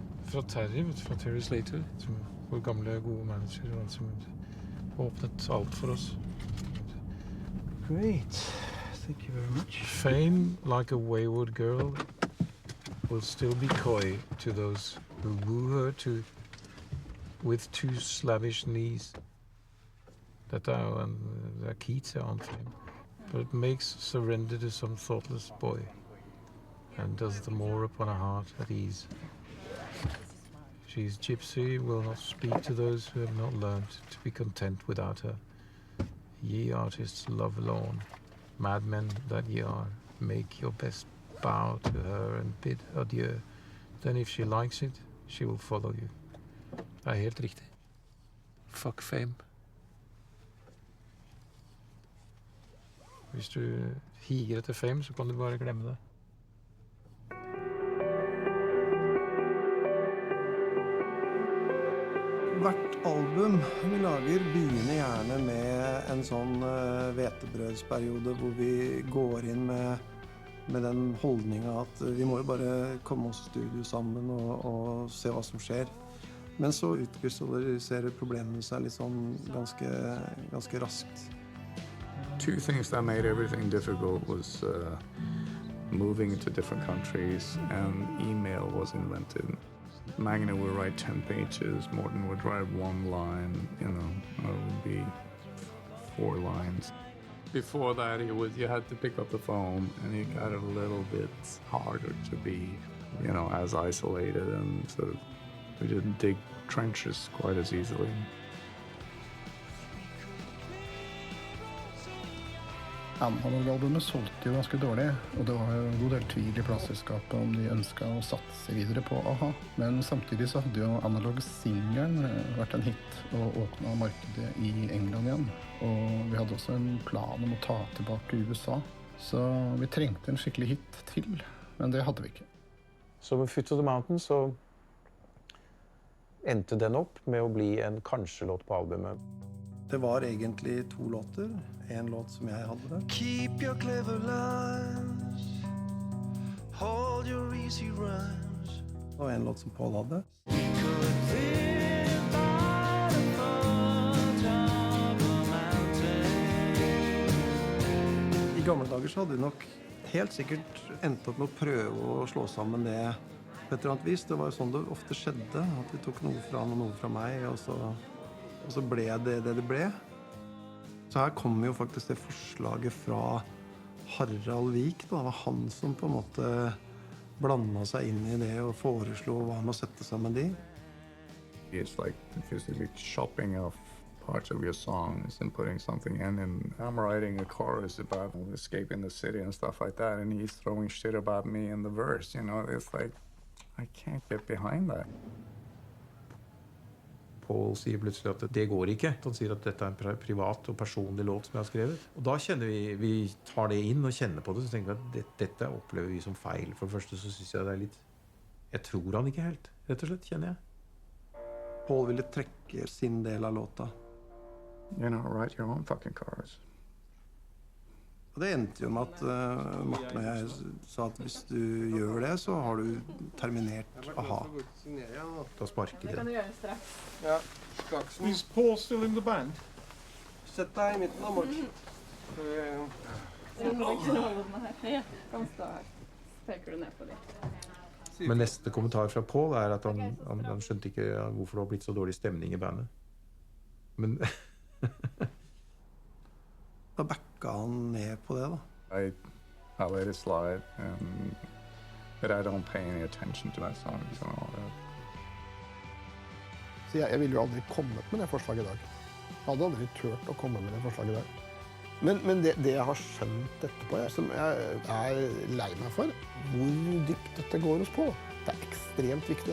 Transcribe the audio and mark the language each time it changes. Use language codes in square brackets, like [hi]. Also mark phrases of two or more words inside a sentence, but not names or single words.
[no] fra Terry, fra Terry Slater, som vår gamle gode manager, og han som åpnet alt for oss. [en] Great. Thank you very much. Fame, like a wayward girl, will still be coy to those who woo her with two slavish knees. [no] Dette jo det Keats annet for him. [en] But it makes surrender to some thoughtless boy, and does the more upon a heart at ease. She's gypsy, will not speak to those who have not learnt to be content without her. Ye artists love alone, madmen that ye are, make your best bow to her and bid adieu. Then if she likes it, she will follow you. [no] Det helt riktig. [en] Fuck fame. [no] Hvis du higer etter fame, så kan du bare glemme det. Hvert album vi lager begynner gjerne med en sånn hvetebrødsperiode hvor vi går inn med den holdningen at vi må jo bare komme oss i studio sammen og se hva som skjer. Men så utkrystalliserer problemene seg litt sånn ganske raskt. [en] Two things that made everything difficult was moving to different countries, and email was invented. Magna would write 10 pages, Morten would write 1 line, you know, it would be 4 lines. Before that, you had to pick up the phone, and it got a little bit harder to be, you know, as isolated, and sort of, we didn't dig trenches quite as easily. [no] Analog-albumet solgte jo ganske dårlig, og det var jo en god del tvil i plateselskapet om de ønsket å satse videre på a-ha. Men samtidig så hadde jo analog-singelen vært en hit og åpnet markedet i England igjen. Og vi hadde også en plan om å ta tilbake USA. Så vi trengte en skikkelig hit til, men det hadde vi ikke. Så med Foot to the Mountain så endte den opp med å bli en kanskje-låt på albumet. Det var egentlig 2 låter. En låt som jeg hadde. [en] Keep your clever lines, hold your easy rhymes. [no] Og en låt som Paul hadde. I gamle dager så hadde vi nok helt sikkert endt opp med å prøve å slå sammen det på et eller annet vis. Det var jo sånn det ofte skjedde, at vi tok noe fra han og noe fra meg, og så ble det det ble. Så her kommer jo faktisk det forslaget fra Harald Vik. Det var han som på en måte blandet seg inn i det og foreslo hva med å sette sammen de. [en] It's like physically chopping off parts of your songs and putting something in. And I'm writing a chorus about escaping the city and stuff like that, and he's throwing shit about me in the verse, you know? It's like, I can't get behind that. [no] Paul sier plutselig at det går ikke. Han sier at dette er en privat og personlig låt som jeg har skrevet. Og da kjenner vi tar det inn og kjenner på det, så tenker vi at dette opplever vi som feil. For det første så synes jeg det er litt... Jeg tror han ikke helt, rett og slett, kjenner jeg. Paul ville trekke sin del av låta. [en] You know, write your own fucking chorus. [no] Og det endte jo med at Morten og jeg sa at hvis du gjør det, så har du terminert a-ha. Da sparker Det kan du gjøre straks. Ja, Skaksen. [en] Is Paul still in the band? [no] Sett deg i midten av Morten. Så må ikke holde den her. Ja, kan stå her. Så peker du ned på dem. Men neste kommentar fra Paul er at han skjønte ikke hvorfor det har blitt så dårlig stemning i bandet. Men... Da backa han ned på det, da. [en] I let it slide, but I don't pay any attention to that song. [no] Så jeg ville jo aldri kommet med det forslaget i dag. Jeg hadde aldri tørt å komme med det forslaget i dag. Men det jeg har skjønt etterpå, som jeg er lei meg for, hvor dypt dette går hos Paul. Det er ekstremt viktig.